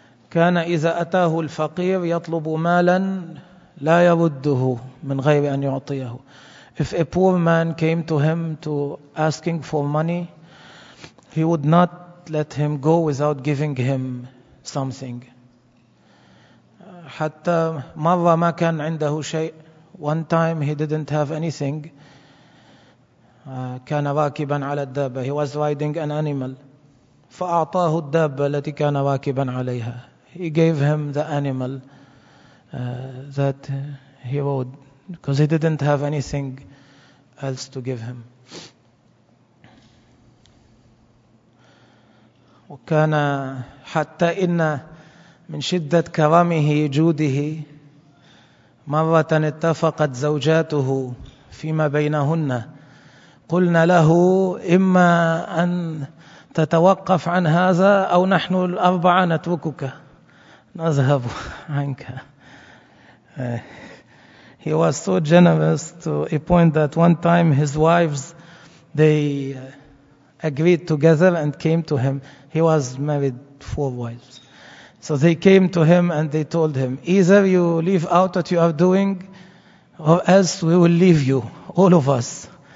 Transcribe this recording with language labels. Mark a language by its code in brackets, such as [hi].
[ar] كان إذا أتاه الفقير يطلب مالا لا يرده من غير أن يعطيه. [en] If a poor man came to him to asking for money, he would not let him go without giving him something. [ar] حتى مرة ما كان عنده شيء. [en] One time he didn't have anything. [ar] كان راكبا على الدابة. [en] He was riding an animal. [ar] فأعطاه الدابة التي كان راكبا عليها. [en] He gave him the animal that he rode, because he didn't have anything else to give him. [ar] وكان حتى إن من شدة كرمه جوده مرة اتفقت زوجاته فيما بينهن. قلنا له إما أن تتوقف عن هذا أو نحن الأربعة نتركك. نذهب عنك. [en] He was so generous to a point that one time his wives, they agreed together and came to him. He was married 4 wives. So they came to him and they told him, either you leave out what you are doing or else we will leave you, all of us.